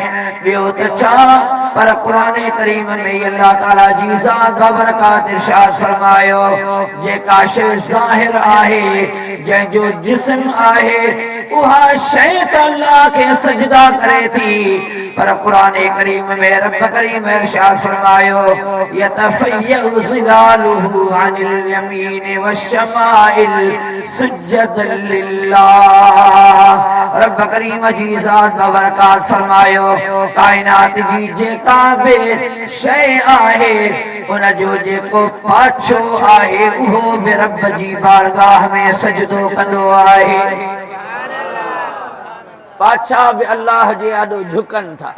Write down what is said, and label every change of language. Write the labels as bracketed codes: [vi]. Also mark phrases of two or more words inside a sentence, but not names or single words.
[sd] ॿियो त छा पर कुरान करीम में अल्लाह ताला जी ज़ात बरकात इरशाद फरमायो जेका शइ ज़ाहिर आहे जंहिंजो जिस्म आहे उहा शइ त अल्लाह खे सजदा करे थी पर कुरान करीम में रब करीम इरशाद फरमायो [ar] يتفيأ ظلاله عن اليمين والشمائل سجدا لله. [sd] रब करीम जी ज़ात बरकात फरमायो कायनात जी जेका बि शइ आहे उन जो जेको पाछो आहे उहो बि रब जी बारगाह में सजदो कंदो आहे। पाछा भी अल्लाह जे आॾो झुकनि था।